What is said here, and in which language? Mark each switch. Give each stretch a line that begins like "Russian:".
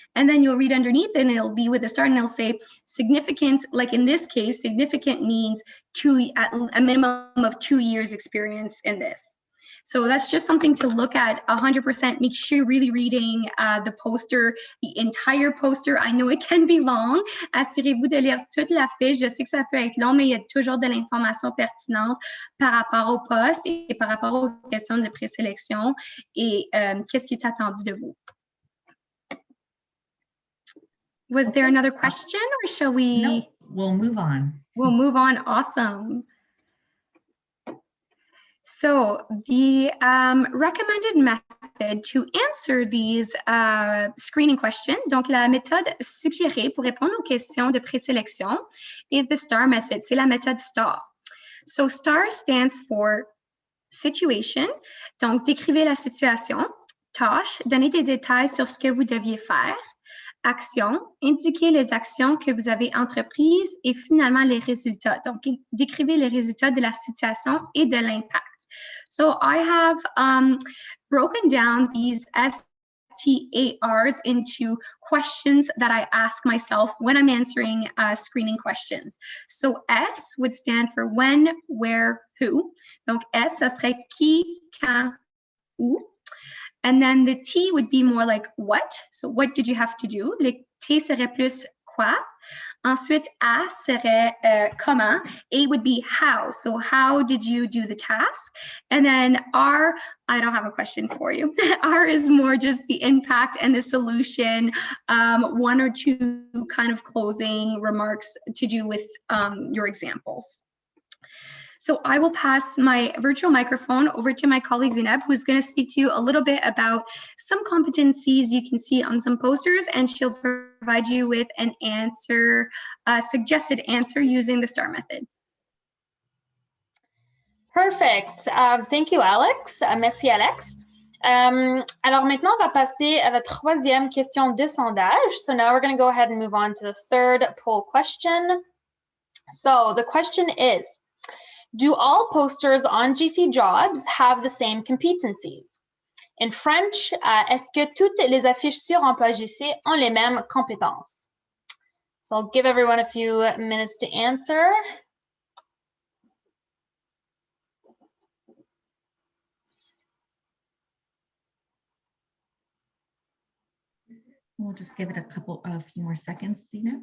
English: And then you'll read underneath and it'll be with a star and it'll say significant, like in this case, significant means a minimum of 2 years experience in this. So that's just something to look at 100%. Make sure you're really reading the poster, the entire poster. I know it can be long.
French: Assurez-vous de lire toute la fiche. Je sais que ça peut être long, mais il y a toujours de l'information pertinente par rapport au poste et par rapport aux questions de présélection et qu'est-ce qui est attendu de vous.
English: Was there another question or shall we? No, we'll move on. We'll move on. Awesome. So the recommended method to answer these screening questions,
French: donc la méthode suggérée pour répondre aux questions de présélection
English: is the STAR method.
French: C'est la méthode STAR.
English: So STAR stands for situation.
French: Donc, décrivez la situation. Tâche, donnez des détails sur ce que vous deviez faire. Action, indiquez les actions que vous avez entreprises et finalement les résultats. Donc, décrivez les résultats de la situation et de l'impact.
English: So I have broken down these STARs into questions that I ask myself when I'm answering screening questions. So S would stand for when, where, who.
French: Donc S, ça serait qui, quand, où.
English: And then the T would be more like what. So what did you have to do?
French: Le T serait plus quoi. Ensuite, A serait comment.
English: A would be how. So how did you do the task? And then R, I don't have a question for you. R is more just the impact and the solution, one or two kind of closing remarks to do with your examples. So I will pass my virtual microphone over to my colleague Zineb, who's going to speak to you a little bit about some competencies you can see on some posters, and she'll provide you with an answer, a suggested answer using the STAR method. Perfect. Thank you, Alex.
French: Merci, Alex. Alors maintenant, on va passer à la troisième question de sondage.
English: So now we're going to go ahead and move on to the third poll question. So the question is, do all posters on GC Jobs have the same competencies? In French,
French: est-ce que toutes les affiches sur Emploi GC ont les mêmes compétences?
English: So I'll give everyone a few minutes to answer. We'll just give it a few more seconds, Zina.